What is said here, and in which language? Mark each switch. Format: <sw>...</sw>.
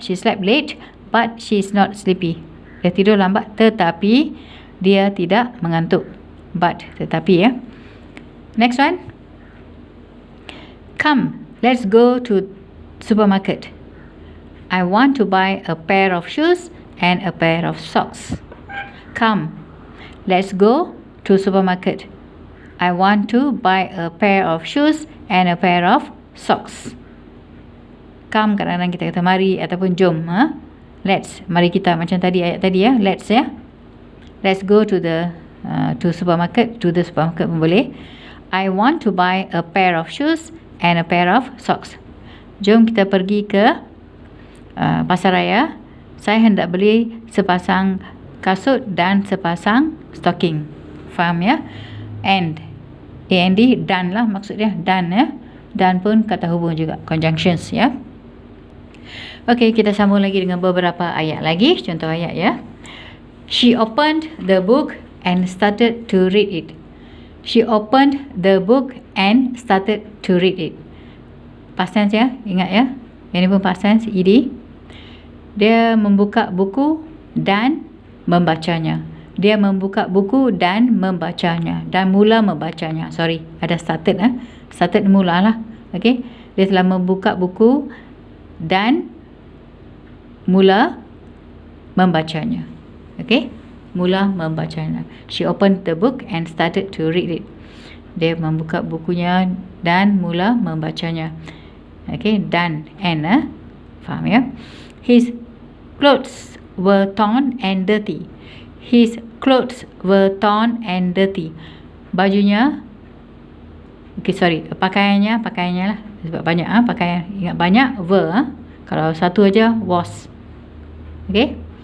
<en>She slept late but she is not sleepy.</en> <ms>Dia tidur lambat tetapi dia tidak mengantuk. But, tetapi ya.</ms> <en>Next one. Come, let's go to supermarket. I want to buy a pair of shoes and a pair of socks. Come, let's go to supermarket. I want to buy a pair of shoes and a pair of socks.</en> <ms>Come, kadang-kadang kita kata mari ataupun jom. Let's, mari kita, macam tadi ayat tadi ya. Let's ya.</ms> <en>Let's go to the supermarket. To the supermarket</en> <ms>pun boleh.</ms> <en>I want to buy a pair of shoes and a pair of socks.</en> <ms>Jom kita pergi ke pasar raya. Saya hendak beli sepasang kasut dan sepasang stocking. Faham ya? And dan lah maksud dia. Dan ya. Dan pun kata hubung juga. Conjunctions ya. Okey, kita sambung lagi dengan beberapa ayat lagi. Contoh ayat ya.</ms> <en>She opened the book and started to read it. She opened the book and started to read it.</en> <ms>Past tense ya, ingat ya. Ini pun past tense, ed. Dia membuka buku dan membacanya. Dia membuka buku dan membacanya. Dan mula membacanya. Sorry, ada started Started mula lah. Okay. Dia telah membuka buku dan mula membacanya. Okay, mula membacanya.</ms> <en>She opened the book and started to read it.</en> <ms>Dia membuka bukunya dan mula membacanya. Okay, dan and faham ya?</ms> <en>His clothes were torn and dirty. His clothes were torn and dirty.</en> <ms>Bajunya, okay, sorry, pakaiannya lah. Sebab banyak pakaian. Ingat banyak were. Kalau satu aja was. Okay.</ms>